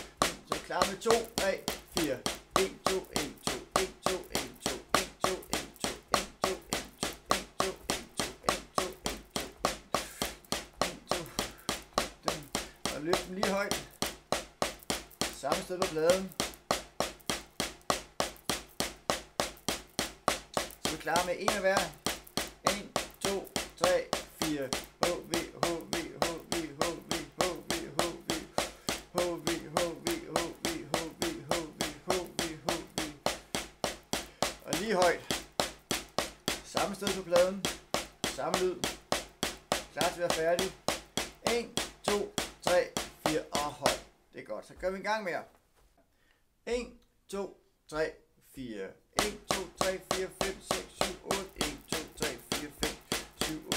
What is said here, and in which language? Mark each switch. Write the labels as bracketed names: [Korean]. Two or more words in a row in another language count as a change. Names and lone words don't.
[Danish] Så klar med 2, 3, 4, 1, 2, 1, 2, 1, 2, 1, 2, 1, 2, 1, 2, 1, 2, 1, 2, 1, 2, 1, 2, 1, 2, 1, 2, 1, 2. Og løft dem lige højt. Samme sted på pladen. Så vi er klar med 1 af hver. 1, 2, 3, 4. HV, HV, HV, HV, HV, HV, HV, HV, HV, HV, HV, HV, HV. Og lige højt. Samme sted på pladen. Samme lyd. Klar til at være færdig. 1, 2, 3, 4 og hold. Det er godt. Så gør vi en gang mere. 1, 2, 3, 4. 1, 2, 3, 4, 5, 6, 7, 8. 1, 2, 3, 4, 5, 7, 8.